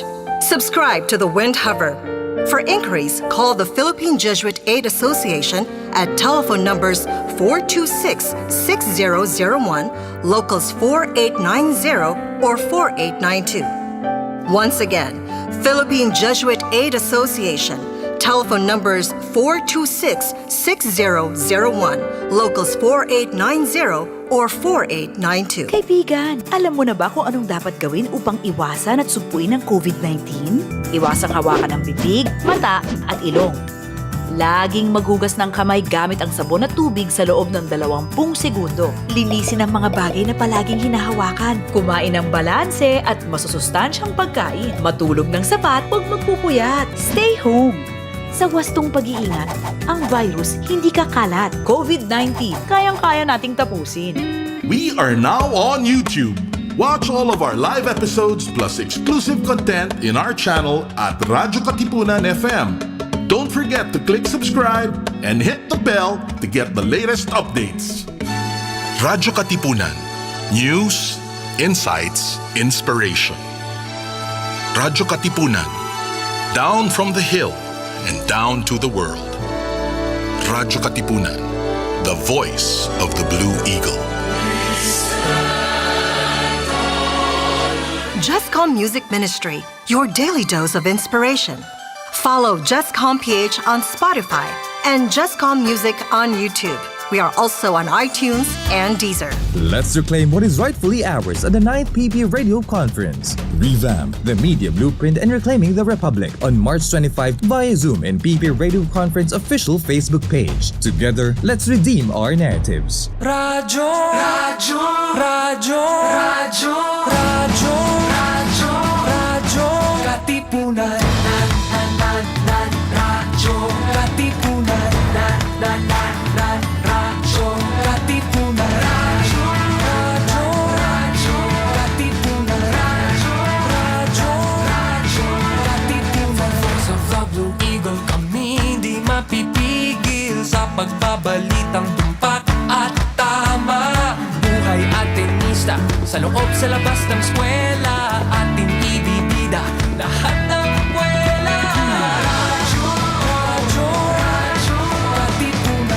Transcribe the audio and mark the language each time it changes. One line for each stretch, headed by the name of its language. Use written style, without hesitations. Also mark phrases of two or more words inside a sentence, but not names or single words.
English: Subscribe to The Windhover. For inquiries, call the Philippine Jesuit Aid Association at telephone numbers 426-6001, locals 4890 or 4892. Once again, Philippine Jesuit Aid Association, telephone numbers 426-6001, locals 4890 or 4892.
Filipino: Kaibigan, alam mo na ba kung anong dapat gawin upang iwasan at sumpuin ang COVID-19? Iwasang hawakan ng bibig, mata at ilong. Laging maghugas ng kamay gamit ang sabon at tubig sa loob ng 20 segundo. Linisin ang mga bagay na palaging hinahawakan. Kumain ng balanse at masusustansyang pagkain. Matulog ng sapat, huwag magpupuyat.
English: Stay home.
Filipino: Sa wastong pag-iingat, ang virus hindi kakalat. COVID-19, kayang-kaya nating tapusin.
English: We are now on YouTube. Watch all of our live episodes plus exclusive content in our channel at radyo-katipunan FM. Don't forget to click subscribe and hit the bell to get the latest updates. Radyo-Katipunan. News, insights, inspiration. Radyo-Katipunan. Down from the hill and down to the world. Radyo-Katipunan. The voice of the Blue Eagle. Jescom Music Ministry, your daily dose of inspiration. Follow jescom.ph on Spotify and Jescom Music on YouTube. We are also on iTunes and Deezer. Let's reclaim what is rightfully ours at the 9th PP Radio Conference. Revamp the media blueprint and reclaiming the Republic on March 25 via Zoom and PP Radio Conference official Facebook page. Together, let's redeem our narratives. Radyo, radyo, radyo, radyo, radyo, radyo, radyo, katipunan. Radyo, katipunan. Radyo, katipunan. Radyo, katipunan. Radyo, katipunan. Voice of the Blue Eagle,
Filipino: kami di mapipigil sa pagbabalitang tumpak at tama. Buhay at tenista, sa loob sa labas ng eskwela, ating ibibida lahat ng eskwela. Radyo, radyo, radyo, katipunan.